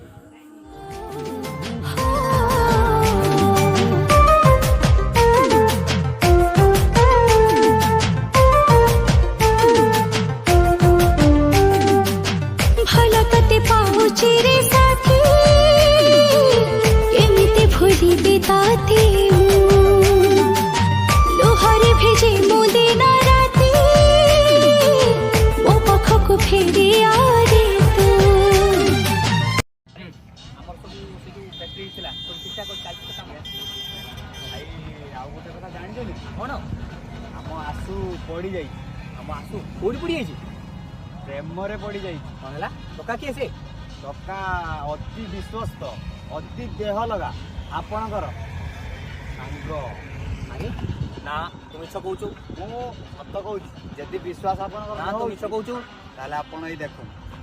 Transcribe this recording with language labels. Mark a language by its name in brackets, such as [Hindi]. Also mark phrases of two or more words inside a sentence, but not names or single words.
[Sambalpuri] ଭଲା କେତେ ପାଉଛି ରେ ସାଥୀ କେମିତେ ଭୁଲି ବିତାତେ ଲୋହରେ ଭେଜେ ମୋ ଦିନ ରାତି ମୋ ପାଖକୋ ଫେରି ଆରେ ତୁ [Odia] ଆମର ସବୁ ସେ ଯୋଉ ଫ୍ୟାକ୍ଟ୍ରି ଥିଲା ସବୁ ଠିକଠାକ ଚାଲିଛି ତ କାମ ଭାଇ ଆଉ ଗୋଟେ କଥା ଜାଣିଛନ୍ତି କ'ଣ ଆମ ଆସୁ ପଡ଼ିଯାଇଛି ଆମ ଆସୁ କୋଉଠି ପଡ଼ିଯାଇଛି ପ୍ରେମରେ ପଡ଼ିଯାଇଛି କ'ଣ ହେଲା ଟୋକା କିଏ ସେ ଟୋକା ଅତି ବିଶ୍ୱସ୍ତ ଅତି ଦେହ ଲଗା ଆପଣଙ୍କର ସାଙ୍ଗ ଆରେ ନା ତୁ ମିଛ କହୁଛୁ ମୁଁ ସତ କହୁଛି ଯଦି ବିଶ୍ୱାସ ଆପଣଙ୍କର ନା ତୁ ମିଛ କହୁଛୁ ତାହେଲେ ଆପଣ ଏଇ ଦେଖନ୍ତୁ